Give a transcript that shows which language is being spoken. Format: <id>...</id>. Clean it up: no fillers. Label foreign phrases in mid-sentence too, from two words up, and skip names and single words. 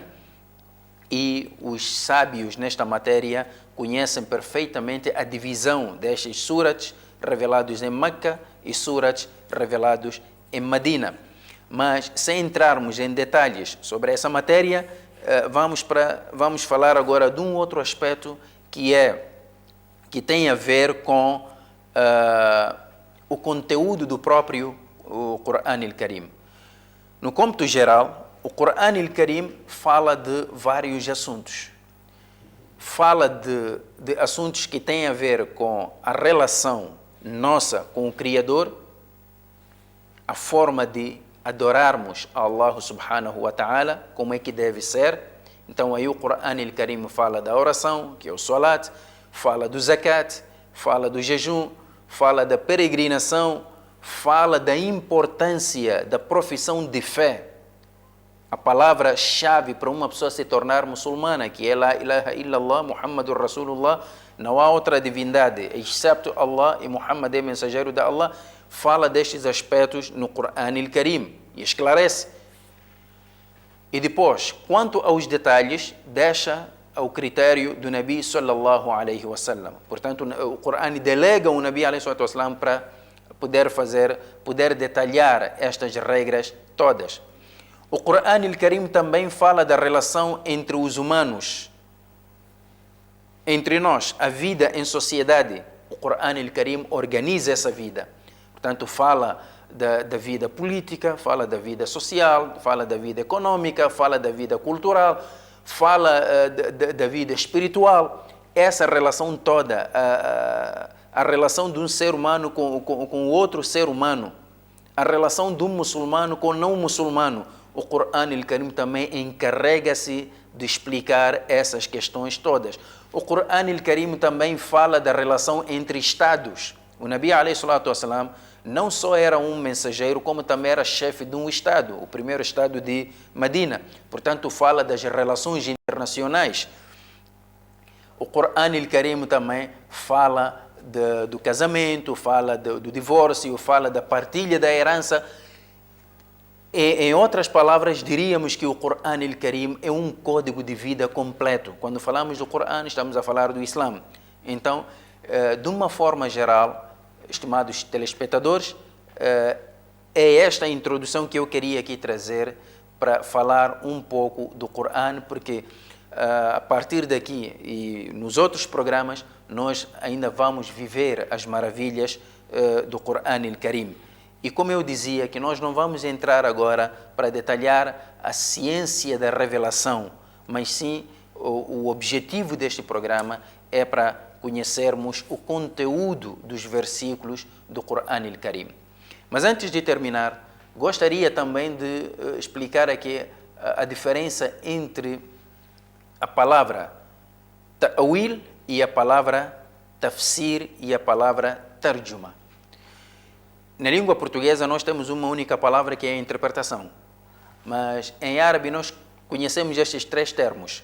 <pt>E os sábios nesta matéria conhecem perfeitamente a divisão destes surats revelados em Meca e surats revelados em Medina. Mas, sem entrarmos em detalhes sobre essa matéria, vamos falar agora de um outro aspecto que tem a ver com o conteúdo do próprio Qur'an al-Karim. No cômputo geral, o Qur'an al-Karim fala de vários assuntos. Fala de assuntos que têm a ver com a relação nossa com o Criador, a forma de adorarmos a Allah</pt> <ar>سبحانه وتعالى,</ar> <pt>como é que deve ser. Então aí o Qur'an al-Karim fala da oração, que é o salat, fala do zakat, fala do jejum, fala da peregrinação, fala da importância da profissão de fé. A palavra-chave para uma pessoa se tornar muçulmana, que é</pt> <ar>لا إله إلا الله، محمد رسول الله,</ar> <pt>não há outra divindade, excepto Allah, e Muhammad é mensageiro de Allah, fala destes aspectos no Qur'an al-Karim e esclarece. E depois, quanto aos detalhes, deixa ao critério do Nabi</pt> <ar>صلى الله عليه وسلم.</ar> <pt>Portanto, o Qur'an delega o Nabi</pt> <ar>عليه وسلم</ar> <pt>para poder detalhar estas regras todas. O Qur'an al-Karim também fala da relação entre os humanos, entre nós, a vida em sociedade. O Qur'an al-Karim organiza essa vida. Portanto, fala da vida política, fala da vida social, fala da vida econômica, fala da vida cultural, fala da vida espiritual. Essa relação toda, a relação de um ser humano com outro ser humano, a relação de um muçulmano com não muçulmano, o Qur'an al-Karim também encarrega-se de explicar essas questões todas. O Qur'an al-Karim também fala da relação entre Estados. O Nabi</pt> <ar>عليه الصلاة والسلام</ar> <pt>não só era um mensageiro, como também era chefe de um Estado, o primeiro Estado de Medina. Portanto, fala das relações internacionais. O Qur'an al-Karim também fala do casamento, fala do divórcio, fala da partilha da herança. Em outras palavras, diríamos que o Qur'an al-Karim é um código de vida completo. Quando falamos do Qur'an, estamos a falar do Islã. Então, de uma forma geral, estimados telespectadores, é esta a introdução que eu queria aqui trazer para falar um pouco do Qur'an, porque a partir daqui e nos outros programas, nós ainda vamos viver as maravilhas do Qur'an al-Karim. E como eu dizia, que nós não vamos entrar agora para detalhar a ciência da revelação, mas sim o objetivo deste programa é para conhecermos o conteúdo dos versículos do Qur'an al-Karim. Mas antes de terminar, gostaria também de explicar aqui a diferença entre a palavra ta'wil e a palavra tafsir e a palavra tarjuma. Na língua portuguesa nós temos uma única palavra que é a interpretação, mas em árabe nós conhecemos estes três termos.</pt>